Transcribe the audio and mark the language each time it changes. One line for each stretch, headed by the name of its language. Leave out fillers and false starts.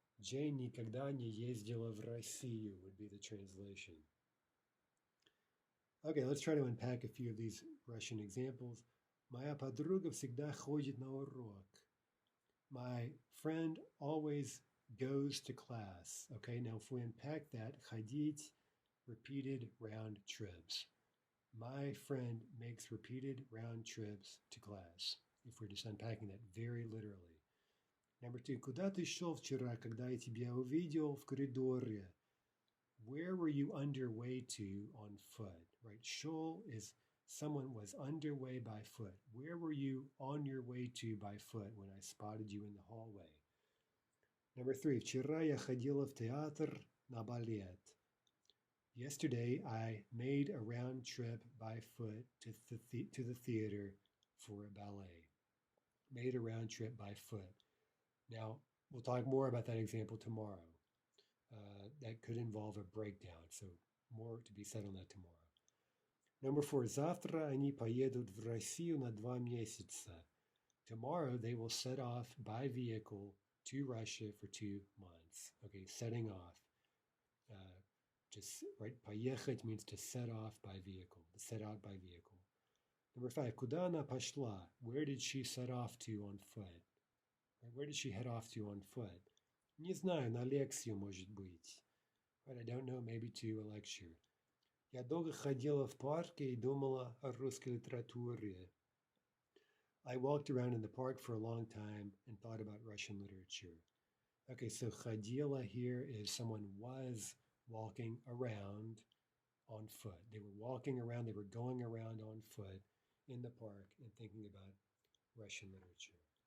Russian: Jane никогда не ездила в Россию
English: would be the translation. Okay, let's try to unpack a few of these Russian examples.
Russian: Моя подруга всегда ходит на урок.
English: My friend always goes to class. Okay, now if we unpack that, ходить, repeated round trips. My friend makes repeated round trips to class, if we're just unpacking that very literally. Number 2,
Russian: куда ты шел вчера, когда я тебя увидел в коридоре?
English: Where were you underway to on foot, right? Шел is someone was underway by foot. Where were you on your way to by foot when I spotted you in the hallway? Number 3,
Russian: вчера я ходила в театр на балет.
English: Yesterday, I made a round trip by foot to the theater for a ballet. Made a round trip by foot. Now, we'll talk more about that example tomorrow. That could involve a breakdown, so more to be said on that tomorrow. Number 4,
Russian: завтра они поедут в Россию на 2 месяца.
English: Tomorrow, they will set off by vehicle to Russia for 2 months. Okay, setting off. Right, поехать means to set off by vehicle, to set out by vehicle. Number 5,
Russian: куда она пошла?
English: Where did she set off to on foot? Where did she head off to on foot?
Russian: Не знаю, на лекцию, может быть.
English: Right, I don't know, maybe to a lecture.
Russian: Я долго ходила в парке и думала о русской литературе.
English: I walked around in the park for a long time and thought about Russian literature. Okay, so ходила here is someone was walking around on foot. They were walking around, they were going around on foot in the park and thinking about Russian literature.